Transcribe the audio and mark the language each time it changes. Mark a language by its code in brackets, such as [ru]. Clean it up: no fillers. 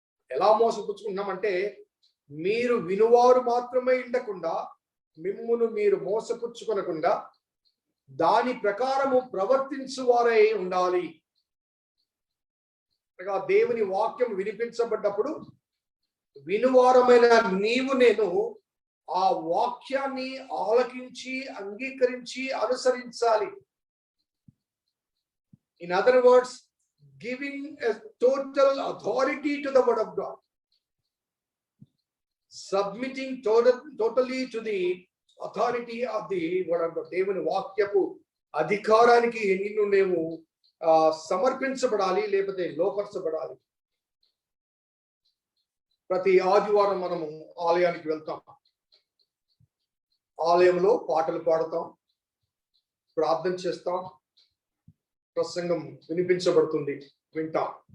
[te] ఎలా మోసపుచ్చుకుంటున్నాం అంటే, మీరు వినువారు మాత్రమే ఉండకుండా మిమ్మును మీరు మోసపుచ్చుకొనకుండా దాని ప్రకారము ప్రవర్తించువారై ఉండాలి. అనగా దేవుని వాక్యం వినిపించబడ్డప్పుడు వినువారమైన నీవు నేను ఆ వాక్యాన్ని ఆలకించి అంగీకరించి అనుసరించాలి. [en] In other words, giving a total authority to the word of God, submitting totally to the authority of the word of God. [te] దేవుని వాక్యపు అధికారానికి నిన్ను నీవు సమర్పించబడాలి, లేకపోతే లోపరచబడాలి. ప్రతి ఆదివారం మనము ఆలయానికి వెళ్తాం. ఆలయంలో పాటలు పాడతాం, ప్రార్థన చేస్తాం, ప్రసంగం వినిపించబడుతుంది, వింటాం.